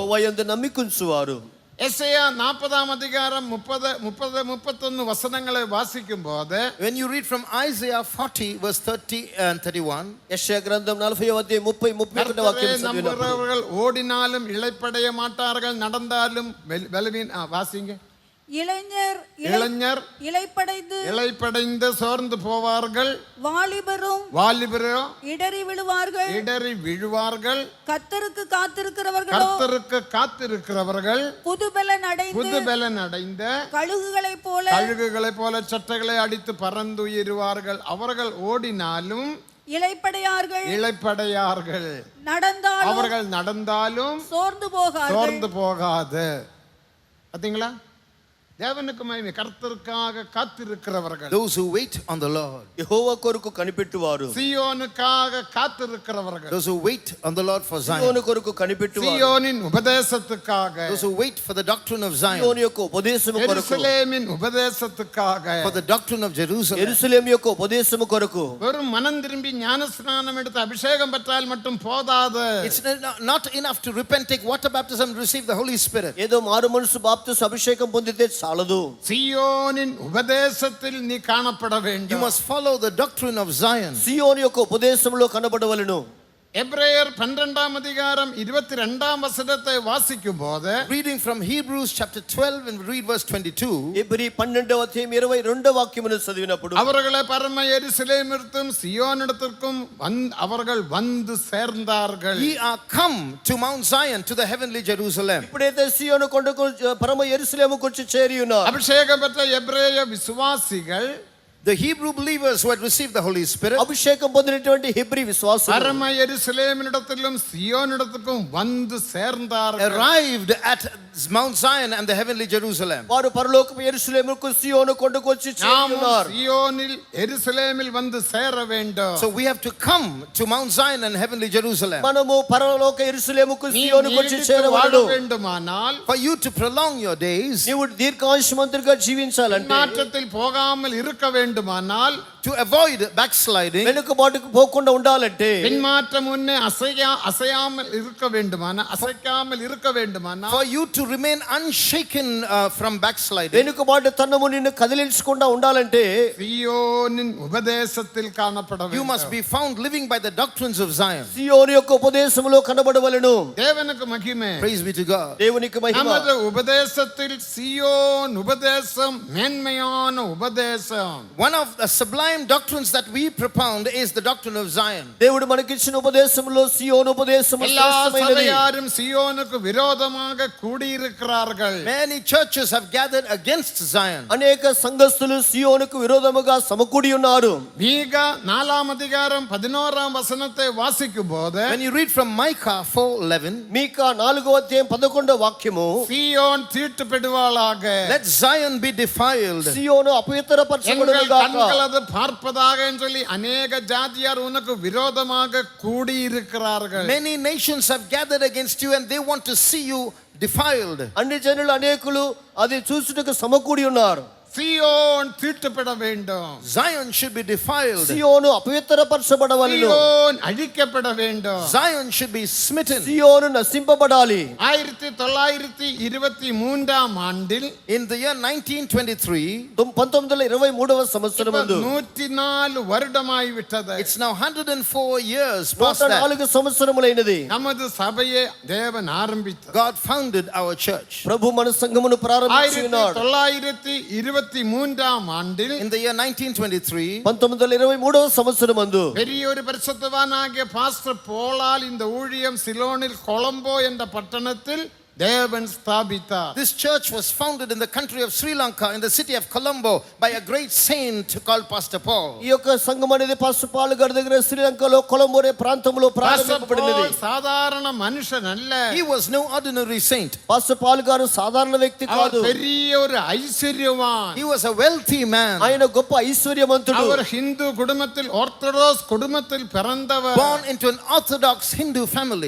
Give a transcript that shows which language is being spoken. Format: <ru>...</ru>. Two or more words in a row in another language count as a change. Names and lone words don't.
<te>యెహోవాయందు నమ్మికుంచువారు.</te> <ta>எசேயா 40ஆம் அதிகாரம் 31 வசனங்களை வாசிக்கும் போது</ta> <en>When you read from Isaiah 40 verse 30 and 31,</en> <te>యెషయా గ్రంథం 40వ అధ్యాయం 30 31</te> <ta>கர்த்தரை</ta> <te>వాక్యం చదివినప్పుడు</te> <ta>நம்புகிறவர்கள் ஓடினாலும் இளைப்படைய மாட்டார்கள், நடந்தாலும் வாசிங்க. இளைஞர் இளைப்படைந்து சோர்ந்து போவார்கள், வாலிபரும் இடறி விழுவார்கள். கர்த்தருக்கு காத்திருக்கிறவர்கள் புதுபலன் அடைந்த கழுகுகளைப் போல சட்டைகளை அடித்து பறந்துயருவார்கள். அவர்கள் ஓடினாலும் இளைப்படையார்கள், அவர்கள் நடந்தாலும் சோர்ந்து போகாது. பாத்தீங்களா? தேவனுக்கு மகிமை. கர்த்தருக்காக காத்திருக்கிறவர்கள்,</ta> <en>those who wait on the Lord.</en> <te>యెహోవా కొరకు కనిపెట్టువారు.</te> <ta>சீயோனுக்காக காத்திருக்கிறவர்கள்,</ta> <en>Those who wait on the Lord for Zion.</en> <te>సీయోను కొరకు కనిపెట్టువారు.</te> <ta>சீயோனின் உபதேசத்துக்காக,</ta> <en>Those who wait for the doctrine of Zion.</en> <te>సీయోను యొక్క ఉపదేశము కొరకు.</te> <ta>எருசலேமின் உபதேசத்துக்காக,</ta> <en>For the doctrine of Jerusalem.</en> <te>యెరూషలేము యొక్క ఉపదేశము కొరకు.</te> <ta>வெறும் மனம் திரும்பி ஞானஸ்நானம் எடுத்து அபிஷேகம் பெற்றால் மட்டும் போதாது.</ta> <en>It's not enough to repent, take water baptism, receive the Holy Spirit.</en> <te>ఏదో మారు మనసు బాప్తిస్మ అభిషేకం పొందితే చాలదు.</te> <ta>சீயோனின் உபதேசத்தில் நீ காணப்பட</ta> <en>You</en> <ta>வேண்டும்.</ta> <en>must follow the doctrine of Zion.</en> <te>సియోను యొక్క ఉపదేశంలో కనబడవలెను.</te> <ta>எபிரேயர் 12-ஆம் அதிகாரம் 22-ஆம் வசனத்தை வாசிக்கும்போது</ta> <en>Reading from Hebrews chapter 12 and read verse 22.</en> <te>ఎబ్రీ 12వ అధ్యాయం 22వ వాక్యమును చదివినప్పుడు</te> <ta>அவர்களை பரம எருசலேமிற்கும் சியோனிடத்திற்கும் அவர்கள் வந்து சேர்ந்தார்கள்.</ta> <en>Ye are come to Mount Zion, to the heavenly Jerusalem.</en> <te>ఇప్పుడైతే సియోను కొండకు పరమ యెరూషలేముకు వచ్చి చేరి ఉన్నారు.</te> <ta>அபிஷேகம் பெற்ற எபிரேய விசுவாசிகள்</ta> <en>The Hebrew believers who had received the Holy Spirit</en> <te>అభిషేకం పొందినటువంటి హెబ్రీ విశ్వాసులు</te> <ta>பரம எருசலேமினிடத்திலும் சியோனிடத்திற்கும் வந்து சேர்ந்தார்கள்.</ta> <en>arrived at Mount Zion and the heavenly Jerusalem.</en> <te>వారు పరలోకపు యెరూషలేముకు సియోను కొండకు వచ్చి చేరి</te> <ta>நாமும்</ta> <te>ఉన్నారు.</te> <ta>சியோனில் எருசலேமில் வந்து சேர வேண்டும்.</ta> <en>So we have to come to Mount Zion and heavenly Jerusalem.</en> <te>మనము పరలోక యెరూషలేముకు</te> <ta>நீ</ta> <te>సియోనుకు వచ్చి</te> <ta>நீடித்து வாழ</ta> <te>చేరవలెను.</te> <ta>வேண்டுமானால்</ta> <en>For you to prolong your days,</en> <te>నీవు దీర్ఘాయుష్మంతుడిగా జీవించాలంటే</te> <ta>மாற்றத்தில் போகாமல் இருக்க வேண்டுமானால்</ta> <en>to avoid backsliding,</en> <te>వెనుకబాటుకు పోకుండా ఉండాలంటే</te> <ta>பின்மாற்றம் முன்னே அசையாமல் இருக்க வேண்டுமானால்</ta> <en>for you to remain unshaken from backsliding,</en> <te>వెనుకబాటు తన్నము నిన్ను కదిలించకుండా ఉండాలంటే</te> <ta>சியோனின் உபதேசத்தில் காணப்பட</ta> <en>you must</en> <ta>வேண்டும்.</ta> <en>be found living by the doctrines of Zion.</en> <te>సియోను యొక్క ఉపదేశములో కనబడవలెను.</te> <ta>தேவனுக்கு மகிமை.</ta> <en>Praise be to God.</en> <te>దేవునికి మహిమ.</te> <ta>நமது உபதேசத்தில் சியோன் உபதேசம் மேன்மையான உபதேசம்.</ta> <en>One of the sublime doctrines that we propound is the doctrine of Zion.</en> <te>దేవుడు మనకిచ్చిన ఉపదేశంలో సియోను ఉపదేశము</te> <ta>எல்லா</ta> <te>శ్రేష్టమైనది.</te> <ta>சபையாரும் சியோனுக்கு விரோதமாக கூடியிருக்கிறார்கள்.</ta> <en>Many churches have gathered against Zion.</en> <te>అనేక సంఘస్థులు సియోనుకు విరోధముగా సమకూడి ఉన్నారు.</te> <ta>மீகா 4-ஆம் அதிகாரம் 11-ஆம் வசனத்தை வாசிக்கும் போது</ta> <en>When you read from Micah 4:11,</en> <te>మీకా 4వ అధ్యాయం 11వ వాక్యము</te> <ta>சியோன் தீட்டுப்படுவாளாக,</ta> <en>let Zion be defiled.</en> <te>సియోను</te> <ta>எங்கள்</ta> <te>అపవిత్రపరచబడును గాక.</te> <ta>கண்கள் அது பார்ப்பதாக சொல்லி அநேக ஜாதியார் உனக்கு விரோதமாக கூடியிருக்கிறார்கள்.</ta> <en>Many nations have gathered against you and they want to see you defiled.</en> <te>అన్ని జనులు అనేకులు అది చూసుటకు సమకూడి ఉన్నారు.</te> <ta>சியோன் தீட்டுப்பட வேண்டும்.</ta> <en>Zion should be defiled.</en> <te>సియోను అపవిత్రపరచబడవలెను.</te> <ta>சியோன் அழிக்கப்பட வேண்டும்.</ta> <en>Zion should be smitten.</en> <te>సియోను నశింపబడాలి.</te> <ta>1923-ஆம் ஆண்டில்</ta> <en>In the year 1923,</en> <te>1923వ సంవత్సరమందు</te> <ta>104 வருடமாய் விட்டது.</ta> <en>it's now 104 years past that.</en> <te>104 సంవత్సరములైనది.</te> <ta>நமது சபையை தேவன் ஆரம்பித்தார்.</ta> <en>God founded our church.</en> <te>ప్రభు మన సంఘమును ప్రారంభించి ఉన్నాడు.</te> <ta>1923-ஆம் ஆண்டில்</ta> <en>In the year 1923,</en> <te>1923వ సంవత్సరమందు</te> <ta>பெரிய ஒரு பரிசுத்தவானாகிய பாஸ்டர் போலால் இந்த ஊழியம் சிலோனில் கொலம்போ என்ற பட்டணத்தில் தேவன் ஸ்தாபித்தார்.</ta> <en>this church was founded in the country of Sri Lanka, in the city of Colombo, by a great saint called Pastor Paul.</en> <te>ఈ యొక్క సంఘం అనేది పాస్టర్ పాల్ గారి దగ్గర శ్రీలంకలో కొలంబో అనే ప్రాంతంలో</te> <ta>பாஸ்டர்</ta> <te>ప్రారంభించబడినది.</te> <ta>போல் சாதாரண மனுஷன் அல்ல.</ta> <en>He was no ordinary saint.</en> <te>పాస్టర్ పాల్ గారు సాధారణ వ్యక్తి</te> <ta>அவர்</ta> <te>కాదు.</te> <ta>பெரிய ஒரு ஐஸ்வர்யவான்.</ta> <en>He was a wealthy man,</en> <te>ఆయన గొప్ప ఐశ్వర్యవంతుడు.</te> <ta>அவர் ஹிந்து குடும்பத்தில் ஆர்த்தடாக்ஸ் குடும்பத்தில் பிறந்தவர்.</ta> <en>born into an orthodox Hindu family.</en>